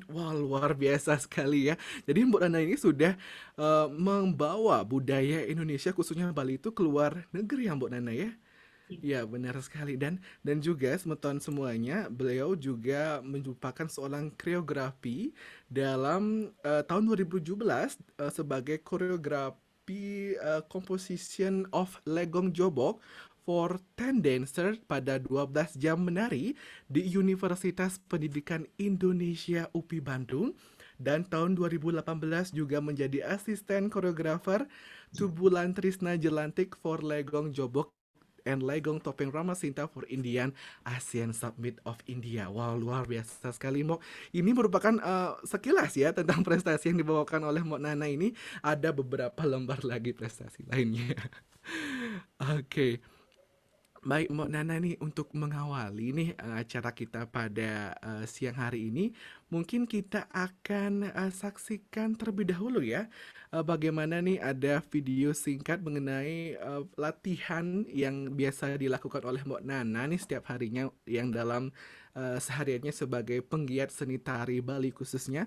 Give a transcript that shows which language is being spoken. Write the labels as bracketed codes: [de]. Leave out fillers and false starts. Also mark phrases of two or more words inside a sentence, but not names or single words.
[id] Wah, luar biasa sekali ya. Jadi Mbok Nana ini sudah membawa budaya Indonesia khususnya Bali itu keluar negeri ya Mbok Nana ya. Ya, benar sekali. Dan juga teman-teman semuanya, beliau juga merupakan seorang koreografi dalam tahun 2017 sebagai koreografi [en] composition of Legong Jobok for 10 dancer [id] pada 12 jam menari di Universitas Pendidikan Indonesia UPI Bandung. Dan tahun 2018 juga menjadi asisten koreografer Tubulan Trisna Jelantik [en] for Legong Jobok and Legong Topeng Ramasinta for Indian ASEAN Summit of India. [id] Wow, luar biasa sekali Mbok. Ini merupakan sekilas ya tentang prestasi yang dibawakan oleh Mbok Nana ini. Ada beberapa lembar lagi prestasi lainnya. Oke. Baik Mbok Nana nih, untuk mengawali nih acara kita pada siang hari ini, mungkin kita akan saksikan terlebih dahulu ya bagaimana nih ada video singkat mengenai latihan yang biasa dilakukan oleh Mbok Nana nih setiap harinya yang dalam sehariannya sebagai penggiat seni tari Bali khususnya.